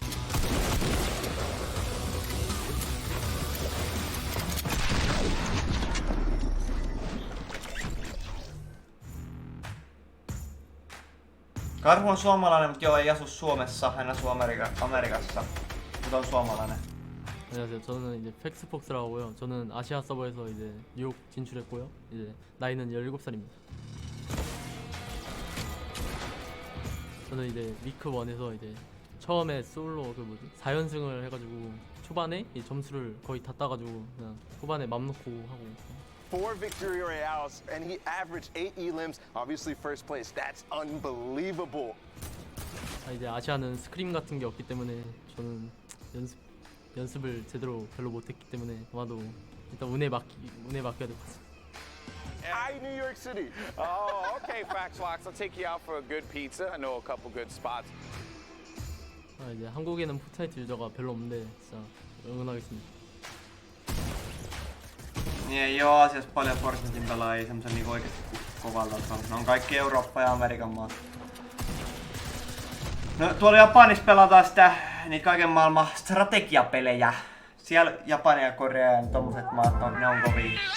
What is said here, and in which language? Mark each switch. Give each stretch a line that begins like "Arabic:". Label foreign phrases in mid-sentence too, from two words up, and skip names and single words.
Finnish: Karhu on suomalainen, mutta joo, ei asu Suomessa. Hän asuu Amerikassa. Mutta on suomalainen.
Korean: 안녕하세요. 저는 이제 팩스폭스라고 하고요. 저는 아시아 서버에서 이제 뉴욕 진출했고요. 이제 나이는 17살입니다. 저는 이제 위크 1에서 이제 처음에 솔로 4연승을 해가지고 초반에 이 점수를 거의 다 따가지고 그냥 후반에 맘 놓고 하고.
English: 4 victory royales, and he averaged 8 elims. Obviously, first place. That's unbelievable.
Korean: 이제 아시아는 스크림 같은 게 없기 때문에 저는 연습을 제대로 별로 못했기 때문에 아마도 일단 운에 맡겨야 될 것 같습니다.
English: Hi, New York City. Oh, okay, Faxlox. I'll take you out for a good pizza. I know a couple good spots.
Korean: 이제 한국에는 포트나이트 유저가 별로 없는데 진짜 응원하겠습니다.
Finnish: Niin ei oo asiassa paljon Fortnitein pelaajia semmosen niinku oikeesti kovalta tasolla. Ne on kaikki Eurooppa ja Amerikan maat. No tuolla Japanissa pelataan niitä kaiken maailman strategiapelejä. Siellä Japania ja Korea ja tommoset maat ne on kovia.